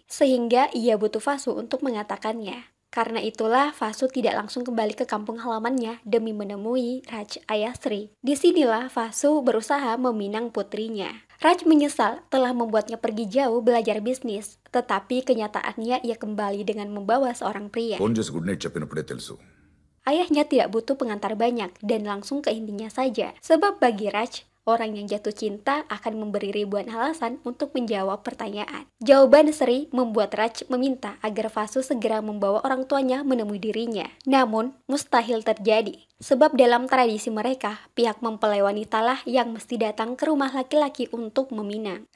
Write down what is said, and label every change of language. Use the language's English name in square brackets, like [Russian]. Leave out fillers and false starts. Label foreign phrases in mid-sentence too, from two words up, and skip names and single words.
[Indonesian] Sehingga ia butuh Vasu untuk mengatakannya. Karena itulah Vasu tidak langsung kembali ke kampung halamannya demi menemui Raj, ayah Sri. Disinilah Vasu berusaha meminang putrinya. Raj menyesal telah membuatnya pergi jauh belajar bisnis, tetapi kenyataannya ia kembali dengan membawa seorang pria. [Telugu] ఫోన్ చేసి [English] good night [Telugu] చెప్పినప్పుడే తెలుసు. [Indonesian] Ayahnya tidak butuh pengantar banyak dan langsung ke intinya saja. Sebab bagi Raj, orang yang jatuh cinta akan memberi ribuan alasan untuk menjawab pertanyaan. Jawaban Sri membuat Raj meminta agar Vasu segera membawa orang tuanya menemui dirinya. Namun, mustahil terjadi. Sebab dalam tradisi mereka, pihak mempelai wanitalah yang mesti datang ke rumah laki-laki untuk meminang.